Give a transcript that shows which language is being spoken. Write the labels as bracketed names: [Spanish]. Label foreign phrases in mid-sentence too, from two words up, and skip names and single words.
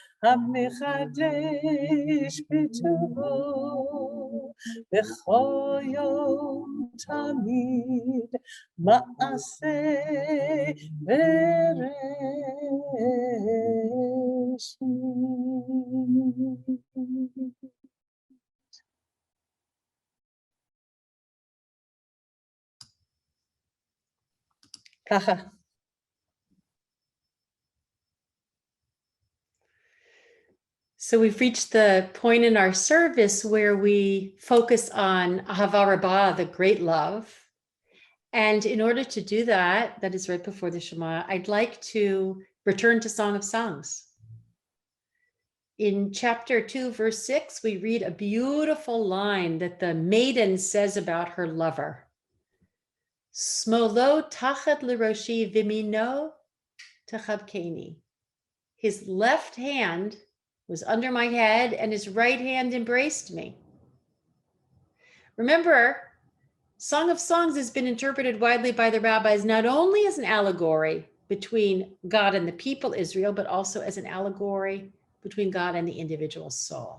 [Hebrew] המחדש בטובו בכל יום תמיד מעשה בראשית. ככה. [English] So we've reached the point in our service where we focus on Ahava Rabbah, the great love. And in order to do that, that is right before the Shema, I'd like to return to Song of Songs. In chapter 2, verse 6, we read a beautiful line that the maiden says about her lover. [Hebrew] שמאלו תחת לראשי וימינו תחבקני. [English] His left hand was under my head and his right hand embraced me. Remember, Song of Songs has been interpreted widely by the rabbis not only as an allegory between God and the people Israel, but also as an allegory between God and the individual soul.